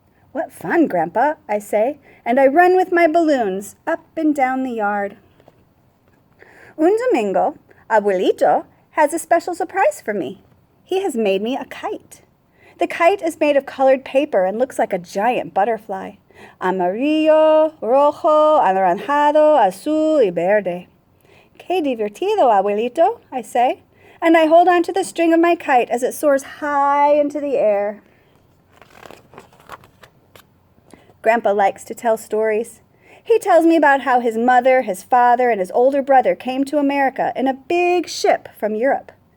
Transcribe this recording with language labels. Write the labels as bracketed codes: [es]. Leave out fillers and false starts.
[en] What fun, Grandpa, I say, and I run with my balloons up and down the yard. [es] Un domingo, [en] Abuelito has a special surprise for me. He has made me a kite. The kite is made of colored paper and looks like a giant butterfly. [es] Amarillo, rojo, anaranjado, azul y verde. Qué divertido, [en] Abuelito, I say, and I hold on to the string of my kite as it soars high into the air. Grandpa likes to tell stories. He tells me about how his mother, his father, and his older brother came to America in a big ship from Europe.